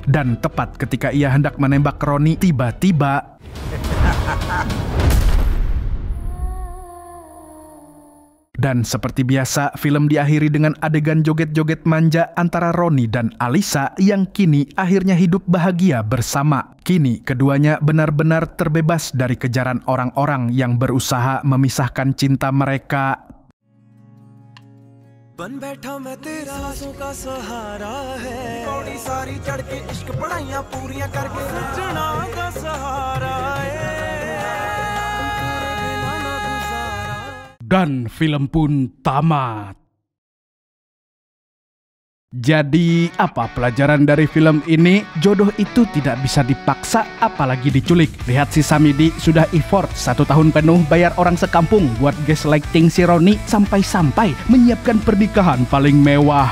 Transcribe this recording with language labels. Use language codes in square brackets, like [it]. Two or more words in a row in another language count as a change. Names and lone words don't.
[id] Dan tepat ketika ia hendak menembak Roni, tiba-tiba dan seperti biasa, film diakhiri dengan adegan joget-joget manja antara Roni dan Alisa yang kini akhirnya hidup bahagia bersama. Kini keduanya benar-benar terbebas dari kejaran orang-orang yang berusaha memisahkan cinta mereka. [hi] बन बैठा मैं तेरा सांसों का सहारा है [pa] ਪੌੜੀ ਸਾਰੀ ਚੜ੍ਹ ਕੇ ਇਸ਼ਕ ਪੜ੍ਹਾਈਆਂ ਪੂਰੀਆਂ ਕਰਕੇ [hi] सजना का सहारा है [id] Dan film pun tamat. Jadi apa pelajaran dari film ini? Jodoh itu tidak bisa dipaksa, apalagi diculik. Lihat si Samidi sudah effort 1 tahun penuh bayar orang sekampung buat gaslighting si Roni sampai-sampai menyiapkan pernikahan paling mewah.